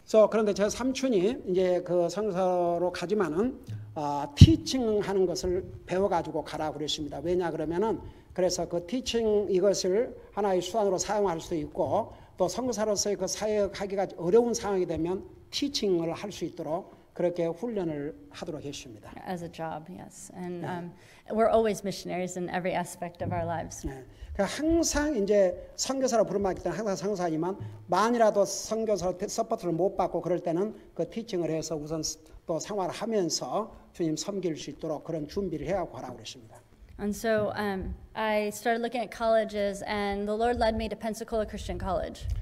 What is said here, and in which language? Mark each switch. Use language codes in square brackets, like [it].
[ko] 그런데 제 삼촌이 이제 그 성서로 가지만은 티칭하는 것을 배워가지고 가라 그랬습니다. 왜냐 그러면은 그래서 그 티칭 이것을 하나의 수단으로 사용할 수도 있고 또 선교사로서의 그 사역하기가 어려운 상황이 되면 티칭을 할 수 있도록 그렇게 훈련을 하도록 했습니다. [en] As a job, yes. And we're always missionaries in every aspect of our lives. [ko] 네. 항상 이제 선교사로 부름받기 때문에 항상 선교사지만 만이라도 선교사 서포트를 못 받고 그럴 때는 그 티칭을 해서 우선 또 생활하면서 주님 섬길 수 있도록 그런 준비를 해야고 하라고 그랬습니다. [en] And so I started looking at colleges, and the Lord led me to Pensacola Christian College.